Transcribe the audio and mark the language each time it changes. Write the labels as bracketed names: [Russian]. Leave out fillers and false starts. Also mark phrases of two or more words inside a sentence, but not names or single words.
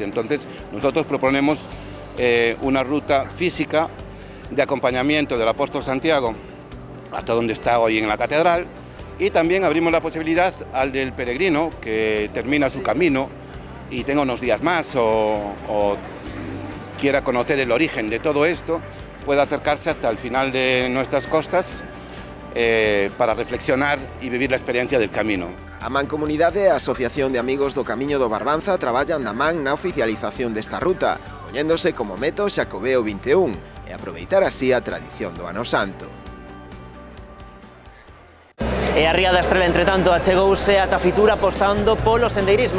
[Spanish] Entonces, nosotros proponemos una ruta física de acompañamiento del apóstol Santiago hasta donde está hoy en la catedral, y también abrimos la posibilidad al del peregrino que termina su camino y tenga unos días más o quiera conocer el origen de todo esto, pueda acercarse hasta el final de nuestras costas para reflexionar y vivir la experiencia del camino. [Galician] A Mancomunidade e a Asociación de Amigos do Camiño do Barbanza traballan da man na oficialización desta ruta, poñéndose como meto Xacobeo 21 e aproveitar así a tradición do Ano Santo. E a Ría da Estrela, entre tanto, achegouse ata Fitur apostando polo sendeirismo.